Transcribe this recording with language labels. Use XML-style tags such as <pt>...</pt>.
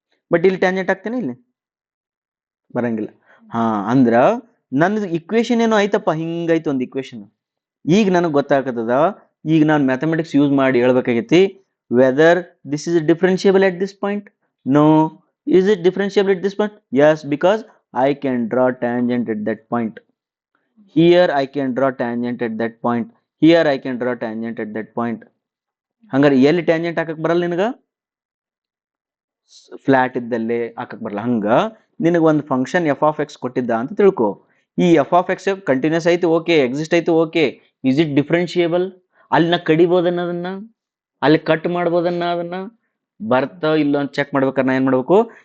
<kn>But ಇಲ್ಲಿ tangent ಹಾಕ್ತೇನೆ, ಇಲ್ಲಿ ಬರಂಗಿಲ್ಲ. ಹಾ, ಅಂದ್ರ ನನ್ನದು ಇಕ್ವೇಶನ್ ಏನೋ ಐತಪ್ಪ, ಹಿಂಗೈತೆ ಒಂದು ಇಕ್ವೇಶನ್. ಈಗ ನನಗೆ ಗೊತ್ತಾಗ್ತದ, ಈಗ ನಾನು ಮ್ಯಾಥಮೆಟಿಕ್ಸ್ ಯೂಸ್ ಮಾಡಿ ಹೇಳ್ಬೇಕಾಗೈತಿ,</kn> <en>Whether this is differentiable at this point? No. Is it differentiable at this point? Yes, because I can draw tangent at that point. Here I can draw tangent at that point. Here I can draw tangent at that point.</en> <kn>ಹಂಗಾರೆ ಎಲ್ಲಿ tangent ಹಾಕಕ್ ಬರಲ್ಲ ನಿನಗ? Flat ಇದ್ದಲ್ಲೇ ಹಾಕಕ್ ಬರಲ್ಲ. ಹಂಗ ನಿನಗ ಒಂದು ಫಂಕ್ಷನ್ ಎಫ್ ಆಫ್ ಎಕ್ಸ್ ಕೊಟ್ಟಿದ್ದ ಅಂತ ತಿಳ್ಕೊ. ಈ ಎಫ್ ಆಫ್ ಎಕ್ಸ್ ಕಂಟಿನ್ಯೂಸ್ ಐತಿ, ಓಕೆ, ಎಕ್ಸಿಸ್ಟ್ ಐತಿ, ಓಕೆ.</kn> <en>Is it differentiable?</en> <kn>ಅಲ್ಲಿ ನಾ ಕಡಿಬೋದನ್ನ, ಅದನ್ನ ಅಲ್ಲಿ ಕಟ್ ಮಾಡ್ಬೋದನ್ನ, ಅದನ್ನ ಬರ್ತಾ ಇಲ್ಲ ಅಂತ ಚೆಕ್ ಮಾಡ್ಬೇಕಾರೆ ನಾ ಏನ್ ಮಾಡ್ಬೇಕು?</kn>